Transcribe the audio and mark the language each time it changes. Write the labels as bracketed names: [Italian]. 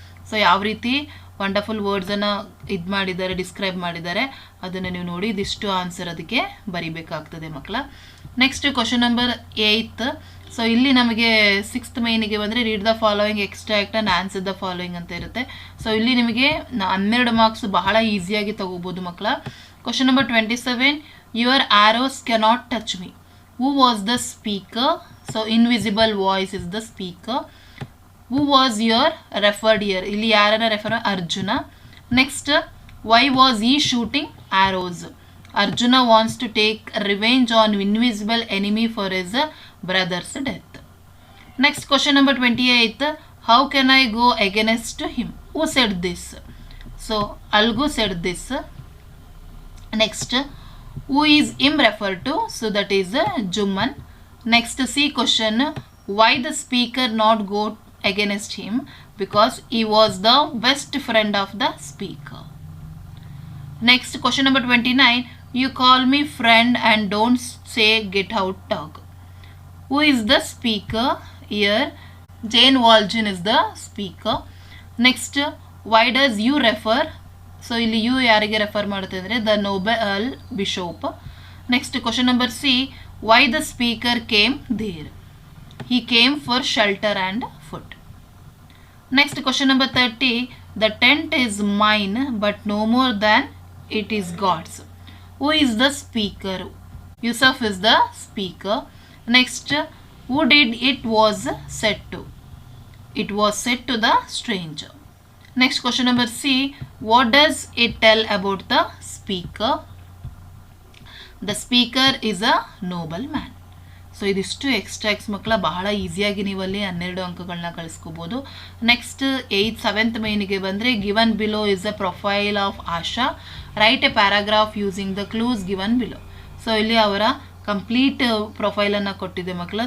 [Kannada] So ಯಾವ ರೀತಿ wonderful ವರ್ಡ್ಸನ್ನು ಮಾಡಿದ್ದಾರೆ, ಡಿಸ್ಕ್ರೈಬ್ ಮಾಡಿದ್ದಾರೆ, ಅದನ್ನು ನೀವು ನೋಡಿ ಇದಿಷ್ಟು ಆನ್ಸರ್ ಅದಕ್ಕೆ ಬರಿಬೇಕಾಗ್ತದೆ ಮಕ್ಕಳ. Next question number 8. ಸೊ ಇಲ್ಲಿ ನಮಗೆ 6th ಮೇನಿಗೆ ಬಂದರೆ [English] read the following extract and answer the following [Kannada] ಅಂತ ಇರುತ್ತೆ. ಸೊ ಇಲ್ಲಿ ನಿಮಗೆ 12 ಮಾರ್ಕ್ಸ್ ಬಹಳ ಈಸಿಯಾಗಿ ತಗೋಬೋದು ಮಕ್ಕಳ. [English] Question number 27. Your arrows cannot touch me. Who was the speaker? So invisible voice is the speaker. Who was your referred here? [Kannada] ಇಲ್ಲಿ ಯಾರನ್ನ refer? [English] Arjuna. Next, why was he shooting arrows? Arjuna wants to take revenge on invisible enemy for his brother's death. Next, question number 28. How can I go against him? Who said this? So Algu said this. Next, who is him referred to? So that is Jumman. Next, C question. Why the speaker not go against him? Because he was the best friend of the speaker. Next, question number 29. You call me friend and don't say get out dog. Who is the speaker here? Jane Waljean is the speaker. Next, why does you refer? [Kannada] So ಇಲ್ಲಿ you ಯಾರಿಗೆ refer ಮಾಡುತ್ತೆ ಅಂದರೆ [English] The noble bishop. Next, question number C. Why the speaker came there? He came for shelter and food. Next, question number 30. The tent is mine but no more than it is God's. Who is the speaker? Yusuf is the speaker. Next, who did it was set to? It was set to the stranger. Next, question number C. What does it tell about the speaker? The speaker is a noble man. [Kannada] So ಇದಿಷ್ಟು ಎಕ್ಸ್ಟ್ರಾಕ್ಸ್ ಮಕ್ಕಳ ಬಹಳ ಈಸಿಯಾಗಿ ನೀವಲ್ಲಿ 12 ಅಂಕಗಳನ್ನ ಕಳಿಸ್ಕೋಬೋದು. [English] next 7th [Kannada] ಮೇನಿಗೆ ಬಂದರೆ [English] Given below is a profile of Asha. Write a paragraph using the clues given below. [Kannada] So ಇಲ್ಲಿ ಅವರ ಕಂಪ್ಲೀಟ್ ಪ್ರೊಫೈಲನ್ನು ಕೊಟ್ಟಿದೆ ಮಕ್ಕಳ.